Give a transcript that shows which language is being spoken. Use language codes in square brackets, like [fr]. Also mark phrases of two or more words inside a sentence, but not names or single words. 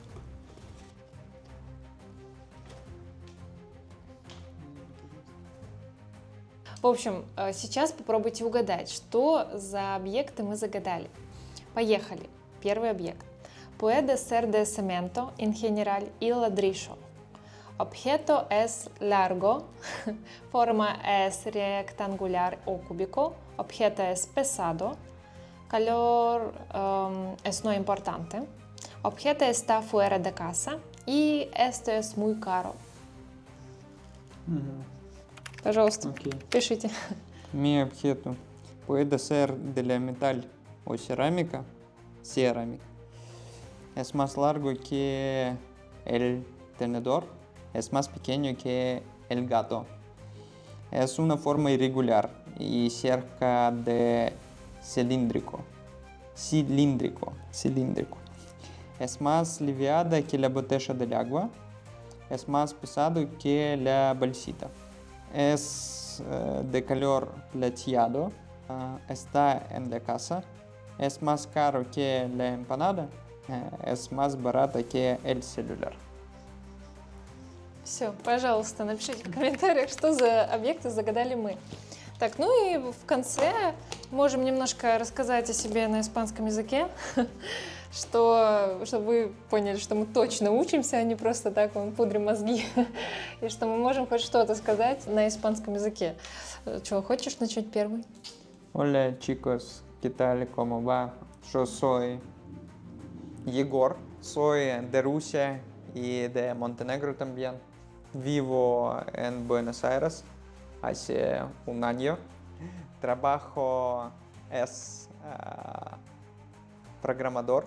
[ru] В общем, сейчас попробуйте угадать, что за объекты мы загадали. Поехали. Первый объект. [es] Puede ser de cemento en general y ladrillo. Objeto es largo, forma es rectangular o cúbico, objeto es pesado, color es no importante, objeto está fuera de casa y esto es muy caro. [ru] Пожалуйста, пишите. [es] Mi objeto puede ser de la metal o cerámica. Es más largo que el tenedor. Es más pequeño que el gato. Es una forma irregular y cerca de cilíndrico. Es más liviana que la botella de agua. Es más pesado que la bolsita. Es de color plateado. Está en la casa. Es más caro que la empanada. Es más barata que el celular. [ru] Все, пожалуйста, напишите в комментариях, что за объекты загадали мы. Так, ну и в конце можем немножко рассказать о себе на испанском языке, чтобы вы поняли, что мы точно учимся, а не просто так пудрим мозги, и что мы можем хоть что-то сказать на испанском языке. Чего, хочешь начать первый? [es] Hola chicos, ¿qué tal? ¿Cómo va? Yo soy Егор, soy de Rusia y de Montenegro también. Vivo en Buenos Aires hace un año. Trabajo es programador.